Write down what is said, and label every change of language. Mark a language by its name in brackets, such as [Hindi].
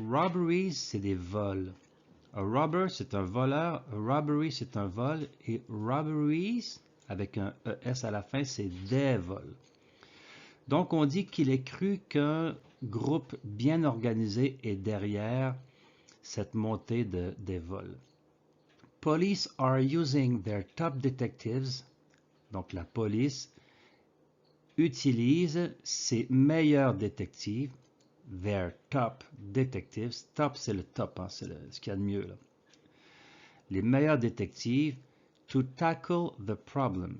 [French] Robberies, c'est des vols. A robber, c'est un voleur. A robbery, c'est un vol. Et robberies, avec un ES à la fin, c'est des vols. Donc, on dit qu'il est cru qu'un groupe bien organisé est derrière cette montée des vols. [English] Police are using their top detectives. [French] Donc, la police utilise ses meilleurs détectives. [English] Their top detectives. [French] Top, c'est le top, hein, c'est ce qu'il y a de mieux là. Les meilleurs détectives [English] to tackle the problem.